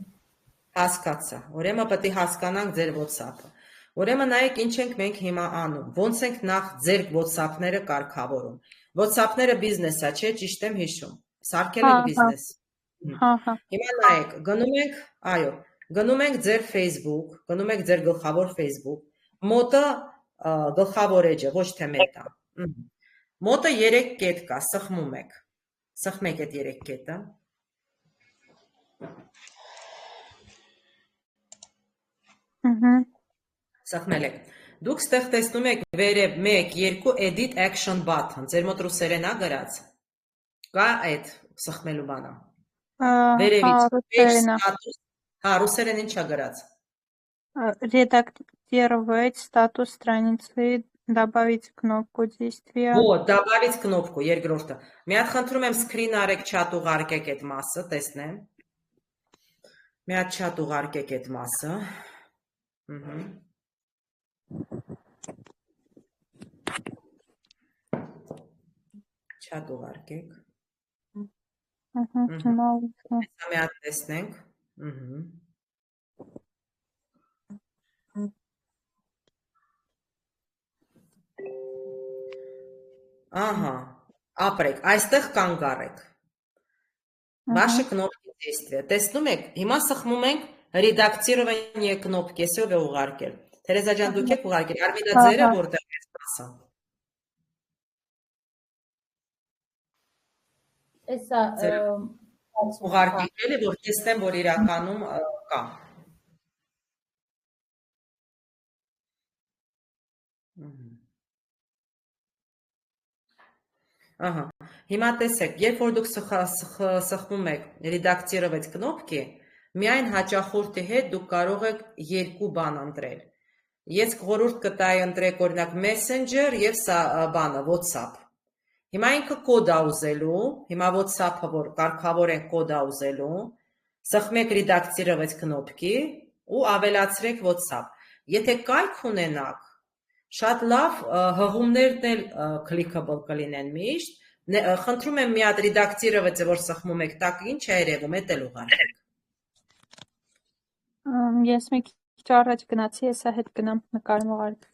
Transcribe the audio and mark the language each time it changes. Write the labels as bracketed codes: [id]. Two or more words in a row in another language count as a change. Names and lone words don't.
[hy] Հասկացա։ Ուրեմն պետք է հասկանանք ձեր WhatsApp-ը։ Ուրեմն նայեք ինչ ենք մենք հիմա անում։ Ոնց ենք նախ ձեր WhatsApp-ները կարգավորում։ WhatsApp-ները բիզնես է, չէ՞, ճիշտ եմ հիշում։ Սարքել եք բիզնես։ Հիմա նայեք, գնում ենք ձեր Facebook, գնում եք ձեր գլխավոր Facebook, մոտը գլխավոր էջը, ոչ թե մետա։ Մոտը 3 կետ կա, սխմում եք։ Սխմեք այդ 3 կետը։ Սխմել եք։ Դուք ստեղ տեսնում եք վերև 1, 2 [en] edit action button, [hy] ձեր մոտ ռուսերեն է գրած։ Կա այդ սխմելու բանը։ Русերեն ինչ է գրած։ [ru] Редактировать статус страницы, добавить кнопку действия. Вот, добавить кнопку, [hy] երկրորդը։ Մի հատ խնդրում եմ screen արեք, chat ուղարկեք այդ մասը, տեսնեմ։ Մի հատ chat ուղարկեք այդ մասը։ Chat ուղարկեք։ Մի հատ տեսնենք։ Ահա, ապրեք, այստեղ կանգ առեք։ [ru] Ваши кнопки действия։ [hy] Տեսնում եք, հիմա սխմում ենք [ru] редактирование кнопки, [hy] այսով է ուղարկել։ Թերեզա ջան, դուք եք ուղարկել, Արմիդա ձերը որտեղ է սպասա։ Էսա ուղարկել էլի, որ տեսնեմ, որ իրականում կա։ Ահա, հիմա տեսեք, երբ որ դուք սխմում եք [ru] редактировать кнопки, [hy] միայն հաճախորդի հետ դուք կարող եք երկու բան ընտրել։ Ես խորհուրդ կտայի ընտրեք օրինակ Messenger եւ բանը WhatsApp։ Հիմա ինքը կոդ է ուզելու, հիմա WhatsApp-ը որ կարգավոր են կոդ է ուզելու, սխմեք [ru] редактировать кнопки [hy] ու ավելացրեք WhatsApp։ Եթե կայք ունենաք, շատ լավ հղումներն էլ clickable կլինեն միշտ, խնդրում եմ մի հատ редактировать, որ սխմում եք, տակ ինչ է երևում, էդ էլ ուղարկեք։ Ես մի քիչ առաջ գնացի, հեսա հետ գնամ նկարում ուղարկեմ։